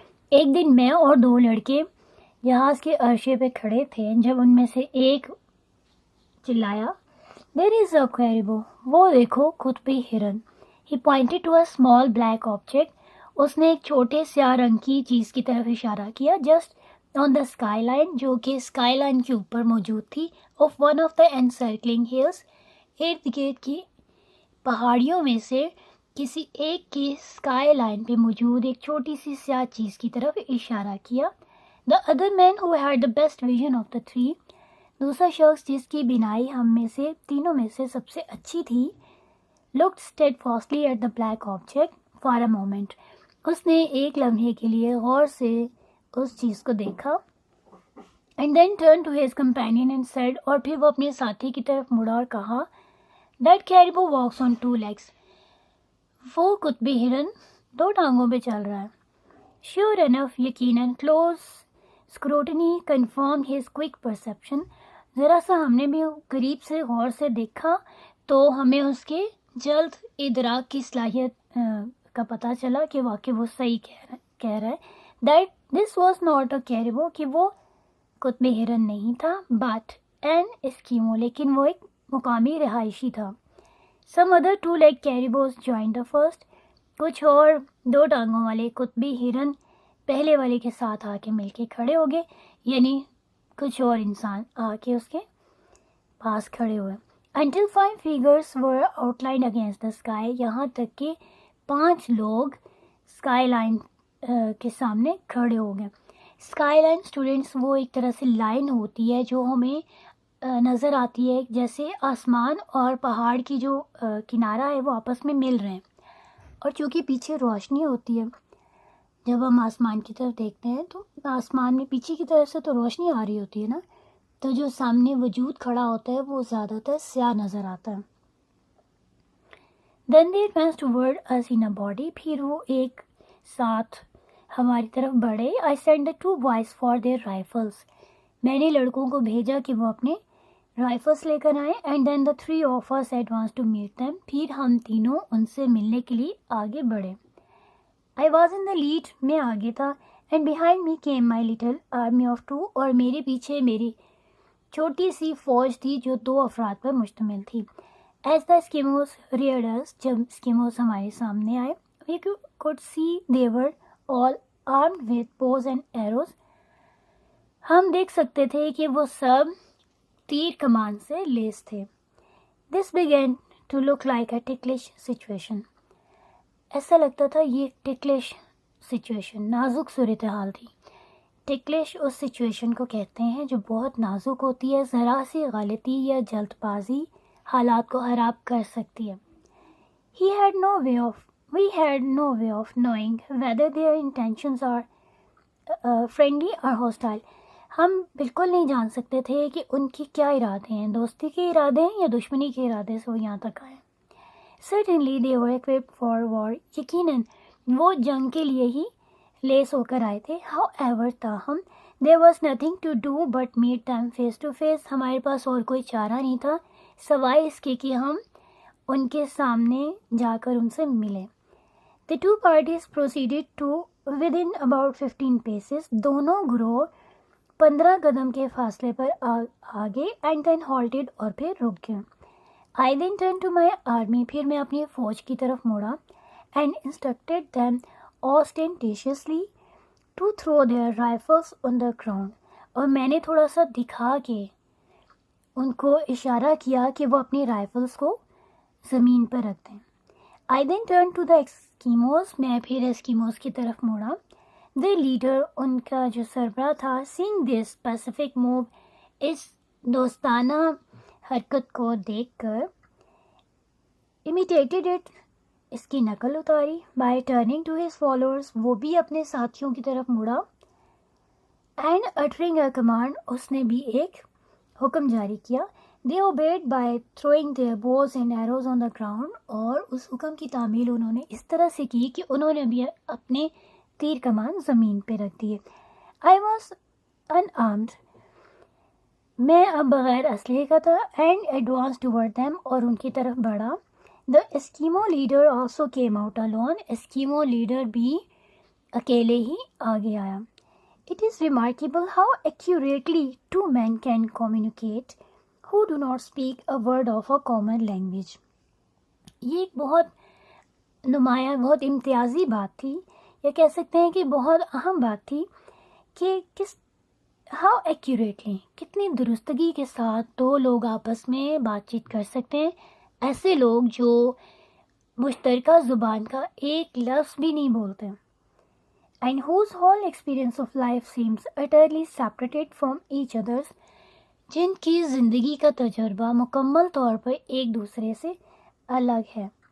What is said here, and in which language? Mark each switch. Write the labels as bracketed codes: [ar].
[ur] ایک دن میں اور دو لڑکے جہاز کے عرشے پہ کھڑے تھے جب ان میں سے ایک چلایا, [en] There is a caribou. [ur] وہ دیکھو قطبی ہرن. [en] He pointed to a small black object. [ur] اس نے ایک چھوٹے سیاہ رنگ کی چیز کی طرف اشارہ کیا. [en] Just on the skyline, [ur] جو کہ اسکائی لائن کے اوپر موجود تھی, [en] of one of the encircling hills. [ur] ارد گرد کی پہاڑیوں میں سے کسی ایک کی اسکائی لائن پہ موجود ایک چھوٹی سی سیاہ چیز کی طرف اشارہ کیا. [en] The other man who had the best vision of the three. [ur] دوسرا شخص جس کی بینائی ہم میں سے تینوں میں سے سب سے اچھی تھی, [en] looked steadfastly at the black object for a moment. [ur] اس نے ایک لمحے کے لیے غور سے اس چیز کو دیکھا. [en] And then turned to his companion and said, [ur] اور پھر وہ اپنے ساتھی کی طرف مڑا اور کہا, [en] That caribou walks on two legs. [ur] وہ قطبی ہرن دو ٹانگوں پہ چل رہا ہے. [en] Sure enough, [ur] یقیناً, [en] close scrutiny confirmed his quick perception. [ur] ذرا سا ہم نے بھی قریب سے غور سے دیکھا تو ہمیں اس کے جلد ادراک کی صلاحیت کا پتہ چلا کہ واقعی وہ صحیح کہہ رہا ہے. [en] That this was not a caribou, [ur] کہ وہ قطبی ہرن نہیں تھا, [en] but an Eskimo, [ur] لیکن وہ ایک مقامی رہائشی تھا. [en] Some other two-legged caribous joined the first. [ur] کچھ اور دو ٹانگوں والے قطبی ہرن پہلے والے کے ساتھ آ کے مل کے کھڑے ہو گئے, یعنی کچھ اور انسان آ کے اس کے پاس کھڑے ہوئے. [en] Until 5 figures were outlined against the sky. [ur] یہاں تک کہ 5 لوگ اسکائی لائن کے سامنے کھڑے ہو گئے. اسکائی لائن اسٹوڈینٹس وہ ایک طرح سے لائن ہوتی ہے جو ہمیں نظر آتی ہے جیسے آسمان اور پہاڑ کی جو کنارہ ہے وہ آپس میں مل رہے ہیں, اور چونکہ پیچھے روشنی ہوتی ہے جب ہم آسمان کی طرف دیکھتے ہیں تو آسمان میں پیچھے کی طرف سے تو روشنی آ رہی ہوتی ہے نا, تو جو سامنے وجود کھڑا ہوتا ہے وہ زیادہ تر سیاہ نظر آتا ہے. [en] Then they advanced toward us in a body. [ur] پھر وہ ایک ساتھ ہماری طرف بڑھے. [en] I sent the 2 boys for their rifles. [ur] میں نے لڑکوں کو بھیجا کہ وہ اپنے رائفلس لے کر آئیں. [en] And then the 3 of us advanced to meet them. [ur] پھر ہم تینوں ان سے ملنے کے لیے آگے بڑھے. [en] I was in the lead. [ur] میں آگے تھا. [en] And behind me came my little army of 2. [ur] اور میرے پیچھے میری چھوٹی سی فوج تھی جو 2 افراد پر مشتمل تھی. [en] As the Eskimos reared us, [ur] جب اسکیموز ہمارے سامنے آئے, [en] we could see they were all armed with bows and arrows. [ur] ہم دیکھ سکتے تھے کہ وہ سب تیر کمان سے لیس تھے. [en] This began to look like a ticklish situation. [ur] ایسا لگتا تھا یہ [en] ticklish situation, [ur] نازک صورتحال تھی. ticklish اس سچویشن کو کہتے ہیں جو بہت نازک ہوتی ہے, ذرا سی غلطی یا جلد بازی حالات کو خراب کر سکتی ہے. [en] We had no way of knowing whether their intentions are friendly or hostile. [ur] ہم بالکل نہیں جان سکتے تھے کہ ان کی کیا ارادے ہیں, دوستی کے ارادے ہیں یا دشمنی کے ارادے سے وہ یہاں تک آئے. [en] Certainly they were equipped for war. [ur] یقیناً وہ جنگ کے لیے ہی لیس ہو کر آئے تھے. [en] However, [ur] تاہم [en] there was nothing to do but meet them face to face. [ur] ہمارے پاس اور کوئی چارہ نہیں تھا سوائے اس کے کہ ہم ان کے سامنے جا کر ان سے ملیں. [en] The 2 parties proceeded to within about 15 paces. [ur] دونوں گروہ 15 قدم کے فاصلے پر آگے [en] and then halted [ur] اور پھر رک گئے. [en] I then turned to my army. [ur] پھر میں اپنی فوج کی طرف مڑا [en] and instructed them ostentatiously to throw their rifles on the ground. [ur] اور میں نے تھوڑا سا دکھا کے ان کو اشارہ کیا کہ وہ اپنی رائفلز کو زمین پر رکھ دیں. [en] I then turned to the Eskimos. [ur] میں پھر ایسکیموز کی طرف مڑا. [en] The leader, [ur] ان کا جو سربراہ تھا, [en] seeing this specific move, [ur] اس دوستانہ حرکت کو دیکھ کر, [en] imitated it, [ur] اس کی نقل اتاری. [en] By turning to his followers, [ur] وہ بھی اپنے ساتھیوں کی طرف مڑا. [en] And uttering a command, [ur] اس نے بھی ایک حکم جاری کیا. [en] They obeyed by throwing their bows and arrows on the ground. [ur] اور اس حکم کی تعمیل انہوں نے اس طرح سے کی کہ انہوں نے بھی اپنے تیر کمان زمین پہ رکھ دیے. [en] I was unarmed. [ur] میں اب بغیر اسلحے کا تھا. [en] And advanced toward them. [ur] اور ان کی طرف بڑھا. [en] The Eskimo leader also came out alone. Eskimo leader [ur] بھی اکیلے ہی آگے آیا. [en] It is remarkable how accurately two men can communicate who do not speak a word of a common language. [ur] یہ ایک بہت نمایاں, بہت امتیازی بات تھی, یا کہہ سکتے ہیں کہ بہت اہم بات تھی کہ [en] how accurately, [ur] کتنی درستگی کے ساتھ دو لوگ آپس میں بات چیت کر سکتے ہیں. ایسے لوگ جو مشترکہ زبان کا ایک لفظ بھی نہیں بولتے, [en] and whose whole experience of life seems utterly separated from each other's, [ur] جن کی زندگی کا تجربہ مکمل طور پر ایک دوسرے سے الگ ہے.